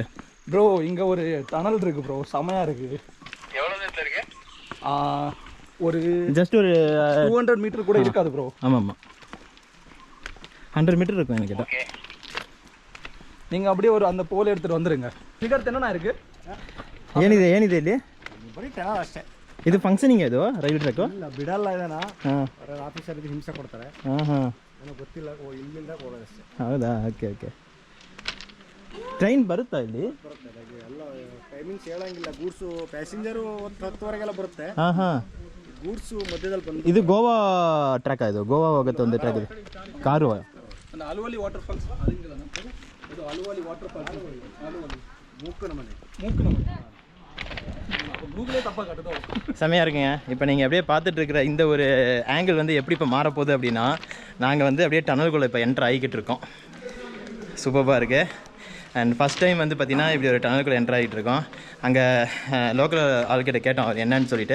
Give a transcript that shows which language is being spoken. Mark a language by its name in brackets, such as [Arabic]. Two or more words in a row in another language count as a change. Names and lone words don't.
[Tamil] ப்ரோ இங்கே ஒரு டனல் இருக்கு ப்ரோ, செமையாக இருக்குது. எவ்வளோ நேரத்தில் இருக்கு? ஒரு ஜஸ்ட் ஒரு 200 மீட்டர் கூட இருக்காது ப்ரோ. ஆமாம் ஆமாம் 100 மீட்டர் இருக்கும் எனக்கு கேட்டால். நீங்கள் அப்படியே ஒரு அந்த போல் எடுத்துகிட்டு வந்துடுங்க. இதுக்கு என்னண்ணா இருக்கு? [Kannada] ಏನಿದೆ ಇಲ್ಲಿ? ಅಷ್ಟೇ. ಇದು ಫಂಕ್ಷನಿಂಗ್ ಇದು [English] railway track? [Kannada] ಇಲ್ಲ ಬಿಡಲ್ಲ ಇದನ್ನ. ಆಫೀಸರ್ಗೆ ಹಿಂಸೆ ಕೊಡ್ತಾರೆ. ನನಗೆ ಗೊತ್ತಿಲ್ಲ, ಇಲ್ಲಿಂದ ಹೋಗೋದಷ್ಟೇ. ಹೌದಾ? [English] okay okay. [Kannada] ಟ್ರೈನ್ ಬರುತ್ತಾ ಇಲ್ಲಿ? ಬರುತ್ತೆ, ಎಲ್ಲ ಟೈಮಿಂಗ್ಸ್ ಹೇಳಂಗಿಲ್ಲ. [English] goods passenger [Kannada] 10:10ವರೆಗೆಲ್ಲ ಬರುತ್ತೆ. ಗೂಡ್ಸು ಮಧ್ಯದಲ್ಲಿ ಬಂದು. ಇದು ಗೋವಾ ಟ್ರ್ಯಾಕ್, ಇದು ಗೋವಾ ಹೋಗುತ್ತೆ ಒಂದು ಟ್ರ್ಯಾಕ್ ಇದೆ. ಕಾರು ಅಲುವಲಿ [English] water falls [Kannada] ಇದು ಅಲುವಲಿ [English] water falls. [Kannada] ಅಲುವಲಿ ಮೂಕನ ಮನೆ. [Tamil] செமையாக இருக்குங்க. இப்போ நீங்கள் அப்படியே பார்த்துட்டு இருக்கிற இந்த ஒரு ஆங்கிள் வந்து எப்படி இப்போ மாறப்போகுது அப்படின்னா, நாங்கள் வந்து அப்படியே டனலுக்குள்ளே இப்போ என்ட்ரு ஆகிக்கிட்டு இருக்கோம். சூப்பராக இருக்குது. [English] and first time [Tamil] வந்து பார்த்திங்கன்னா இப்படி ஒரு டனலுக்குள்ளே என்ட்ரு ஆகிட்டு இருக்கோம். அங்கே லோக்கல் ஆள்கிட்ட கேட்டோம் அவர் என்னன்னு சொல்லிட்டு.